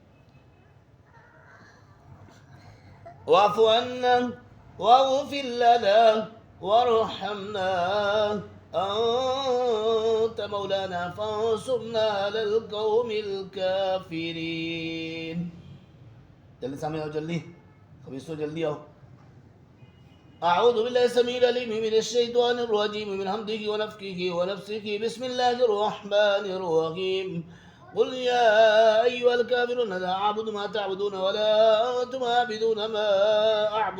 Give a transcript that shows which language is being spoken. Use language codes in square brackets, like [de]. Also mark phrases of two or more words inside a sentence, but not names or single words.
[ar] واعف عنا واغفر لنا وارحمنا أنت مولانا فانصرنا على القوم الكافرين جلدي سامي [ur] آؤ جلدی خبیثو جلدی آؤ [ar] أعوذ بالله السميع العليم من الشيطان الرجيم من حمده ونفخه ونفسه بسم الله الرحمن الرحيم قل يا أيها الكافرون لا أعبد ما تعبدون ولا أنتم عابدون ما أعبد